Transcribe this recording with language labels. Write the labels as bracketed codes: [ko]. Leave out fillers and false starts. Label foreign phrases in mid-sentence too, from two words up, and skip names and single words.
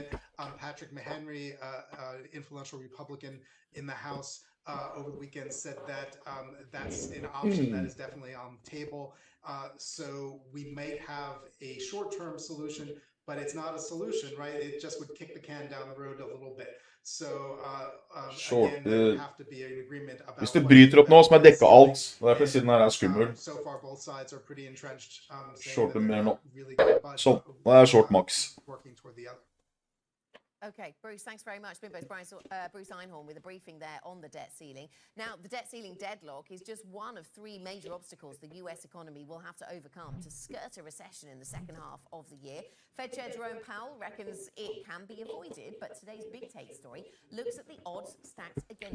[en] Patrick McHenry, influential Republican in the House, over the weekend said that that's an option that is definitely on the table. So we may have a short-term solution, but it's not a solution, right? It just would kick the can down the road a little bit. So again, there would have to be an agreement about [no] Hvis det bryter opp nå, så må jeg dekke alt. Derfor siden her er skummel. [en] So far, both sides are pretty entrenched. [no] Shorter mer nå. Sånn, nå er jeg [en] short max. Working toward the other. Okay, Bruce, thanks very much. Bruce Einhorn with a briefing there on the debt ceiling. Now, the debt ceiling deadlock is just one of three major obstacles the US economy will have to overcome to skirt a recession in the second half of the year. Fed Chair Jerome Powell reckons it can be avoided, but today's Big Take story looks at the odds stacked against